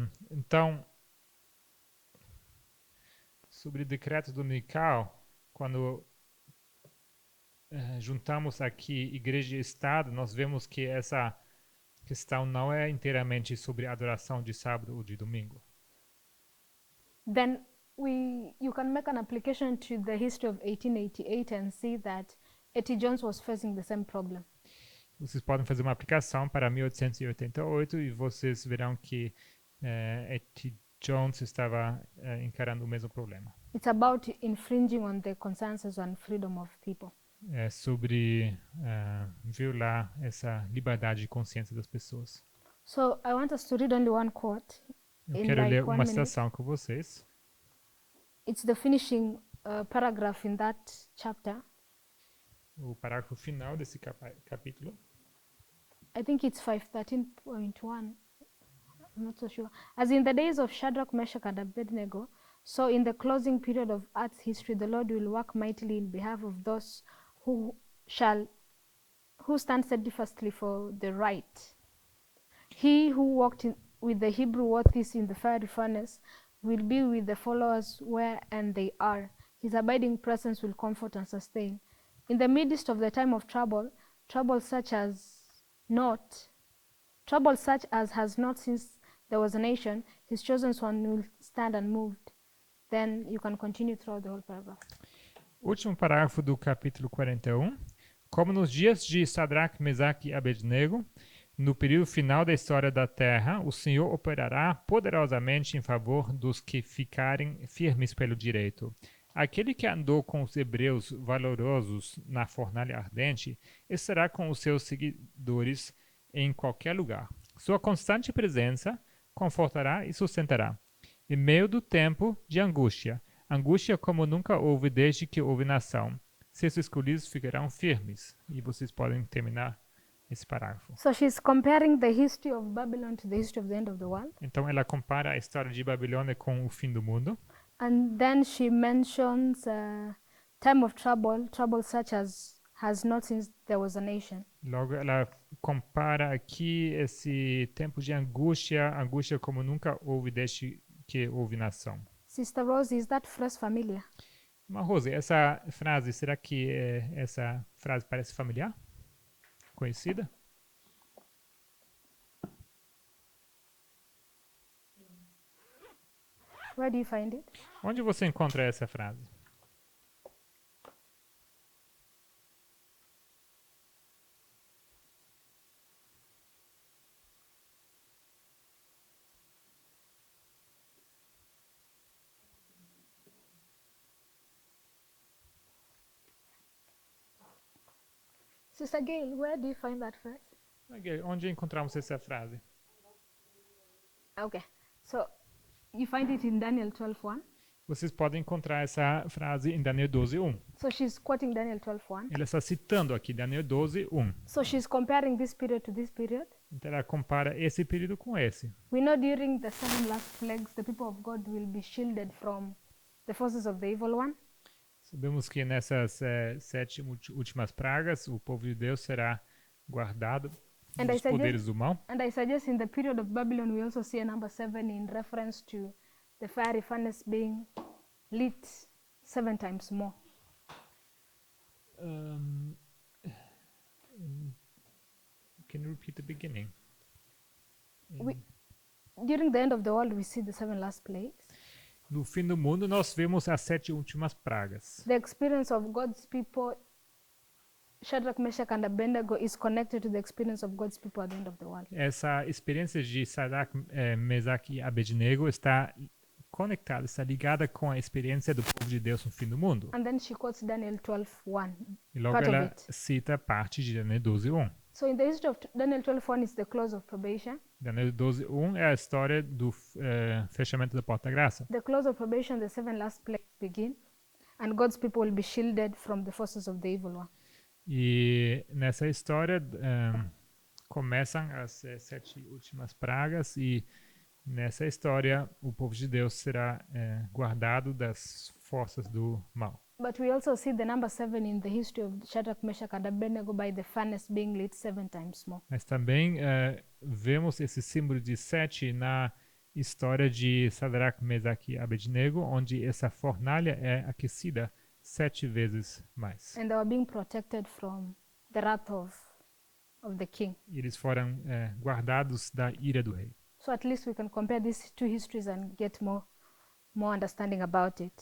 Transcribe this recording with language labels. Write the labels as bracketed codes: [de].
[pt] Então, sobre o decreto dominical, quando juntamos aqui igreja e Estado, nós vemos que essa questão não é inteiramente sobre adoração de sábado ou de domingo. [en] Then you can make an application to the history of 1888 and see that A.T. Jones was facing the same problem. [pt] Vocês podem fazer uma aplicação para 1888 e vocês verão que A.T. Jones estava encarando o mesmo problema. [en] It's about infringing on the consensus and freedom of people. [pt] É sobre violar essa liberdade de consciência das pessoas. [en] So I want us to read only one quote. [pt] Eu [en] In [pt] quero [en] like [pt] ler [en] 1 [pt] uma [en] minute. [pt] citação com vocês. [en] It's the finishing paragraph in that chapter. [pt] O parágrafo final desse capítulo. [en] I think it's 513.1. I'm not so sure. As in the days of Shadrach, Meshach, and Abednego, so in the closing period of earth's history, the Lord will work mightily in behalf of those who stand steadfastly for the right. He who walked with the Hebrew worthies in the fiery furnace will be with the followers where and they are. His abiding presence will comfort and sustain. In the midst of the time of trouble such as has not since there was a nation, his chosen one will stand unmoved. Then you can continue throughout the whole paragraph. [pt] Último parágrafo do capítulo 41. Como nos dias de Sadraque, Mesaque e Abednego, no período final da história da terra, o Senhor operará poderosamente em favor dos que ficarem firmes pelo direito. Aquele que andou com os hebreus valorosos na fornalha ardente estará com os seus seguidores em qualquer lugar. Sua constante presença confortará e sustentará. Em meio do tempo de angústia como nunca houve desde que houve nação, seus escolhidos ficarão firmes. E vocês podem terminar esse parágrafo. [en] So she's comparing the history of Babylon to the history of the end of the world. [pt] Então ela compara a história de Babilônia com o fim do mundo. [en] And then she mentions time of trouble such as has not since there was a nation. [pt] Logo ela compara aqui esse tempo de angústia como nunca houve desde que houve nação. [en] Sister Rose, is that phrase familiar? [pt] Mas Rose, essa frase, será que essa frase parece familiar? Conhecida? [en] Where do you find it? [pt] Onde você encontra essa frase? [en] Sister Gail, where do you find that phrase? [pt] Onde encontramos essa frase? [en] Okay, so you find it in Daniel 12:1. [pt] Vocês podem encontrar essa frase em Daniel 12:1. [en] So she's quoting Daniel 12:1. [pt] Ela está citando aqui Daniel 12:1. [en] So she's comparing this period to this period. [pt] Então ela compara esse período com esse. [en] We know during the 7 last plagues, the people of God will be shielded from the forces of the evil one. [pt] Sabemos que nessas 7 últimas pragas, o povo de Deus será guardado dos poderes do mal. [en] And I suggest in the period of Babylon, we also see a number 7 in reference to the fiery furnace being lit 7 times more. Can you repeat the beginning? During the end of the world, we see the 7 last plagues. [pt] No fim do mundo, nós vemos as 7 últimas pragas. [en] The experience of God's people, Shadrach, Meshach, and Abednego, is connected to the experience of God's people at the end of the world. [pt] Essa experiência de Sadraque, Mesaque e Abednego está conectada, está ligada com a experiência do povo de Deus no fim do mundo. [en] And then she quotes Daniel 12:1. [pt] E logo [en] part of [pt] ela [en] it. [pt] cita parte de Daniel 12:1. [en] So in the history of Daniel 12:1 is the close of probation. [pt] Daniel 12:1 é a história do fechamento da porta da graça. [en] The close of probation, the 7 last plagues begin, and God's people will be shielded from the forces of the evil one. [pt] E nessa história começam as 7 últimas pragas e nessa história o povo de Deus será guardado das forças do mal. [en] But we also see the number 7 in the history of Shadrach, Meshach, and Abednego by the furnace being lit 7 times more. [pt] Mas também vemos esse símbolo de 7 na história de Sadraque, Mesaque e Abednego, onde essa fornalha é aquecida 7 vezes mais. [en] And they were being protected from the wrath of the king. [pt] E eles foram guardados da ira do rei. [en] So at least we can compare these 2 histories and get more understanding about it.